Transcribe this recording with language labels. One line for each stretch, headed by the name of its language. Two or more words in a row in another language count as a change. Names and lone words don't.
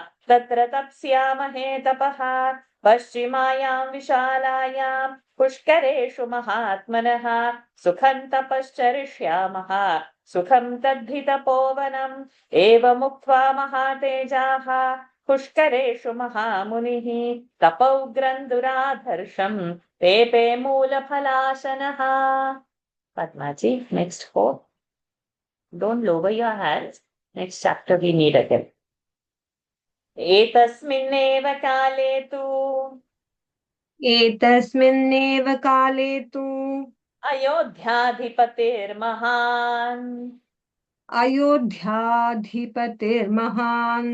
Sanskrit: तत्र तप्स्यामहे तपः पश्चिमायां विशालायां पुष्करेषु महात्मनः सुखं तपश्चरिष्यामः सुखं तद्धितपोवनम् एवमुक्त्वा महातेजाः पुष्करेषु महामुनिः तपउग्रंदुराधर्षं तेपे मूलफलाशनः.
English: Padmaji, next 4. Don't lower your hands. Next chapter we need again.
Sanskrit: एतस्मिन्नेव काले तु अयोध्याधिपतिर्महान्